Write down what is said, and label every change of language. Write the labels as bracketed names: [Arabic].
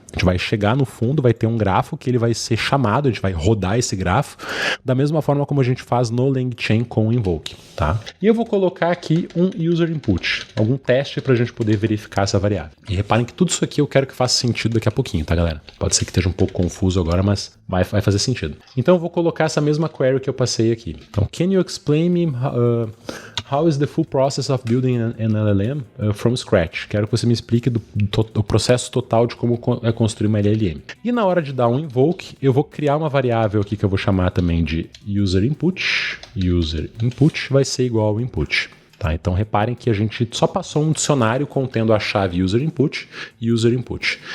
[Portuguese] A gente vai chegar no fundo, vai ter um grafo que ele vai ser chamado, a gente vai rodar esse grafo, da mesma forma como a gente faz no LangChain com o invoke, tá? E eu vou colocar aqui um user input, algum teste para a gente poder verificar essa variável. E reparem que tudo isso aqui eu quero que faça sentido daqui a pouquinho, tá, galera? Pode ser que esteja um pouco confuso agora, mas vai fazer sentido. Então eu vou colocar essa mesma query que eu passei aqui. [English] Então, can you explain me how is the full process of building an LLM from scratch? [Portuguese] Quero que você me explique do processo total de como é construir uma LLM. E na hora de dar um invoke, eu vou criar uma variável aqui que eu vou chamar também de user input. User input vai ser igual ao input. Tá, então reparem que a gente só passou um dicionário contendo a chave user input e user input.